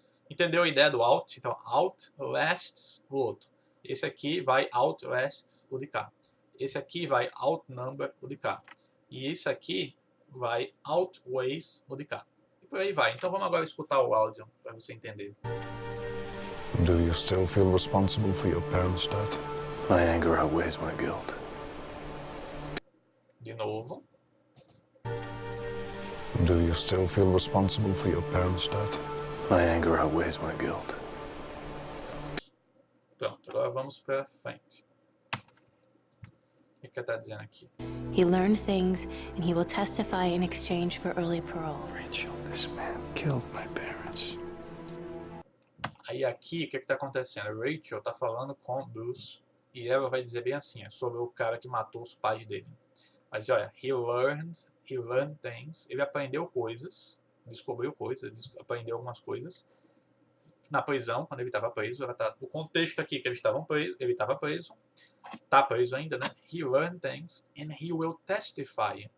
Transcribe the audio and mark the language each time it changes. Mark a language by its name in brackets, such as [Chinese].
[Portuguese] Entendeu a ideia do out? Então, outlasts o outro. Esse aqui vai outlast o de cá. Esse aqui vai outnumber o de cá. E esse aqui vai outweighs o de cá. E por aí vai. Então vamos agora escutar o áudio para você entender. [English] Do you still feel responsible for your parents' death? My anger outweighs my guilt. [Portuguese] De novo. [English] Do you still feel responsible for your parents' death? My anger outweighs my guilt. [Portuguese] Pronto, agora vamos para frente. O que está dizendo aqui? [English] He learned things and he will testify in exchange for early parole. Rachel, this man killed my parents. [Portuguese] Aí aqui, o que está acontecendo? Rachel está falando com Bruce e ela vai dizer bem assim, é sobre o cara que matou os pais dele. Mas olha, [English] he learned things, [Portuguese] ele aprendeu coisas, descobriu coisas, aprendeu algumas coisas na prisão, quando ele estava preso. O contexto aqui que ele estava preso, está preso ainda, né? [English] He learned things and he will testify.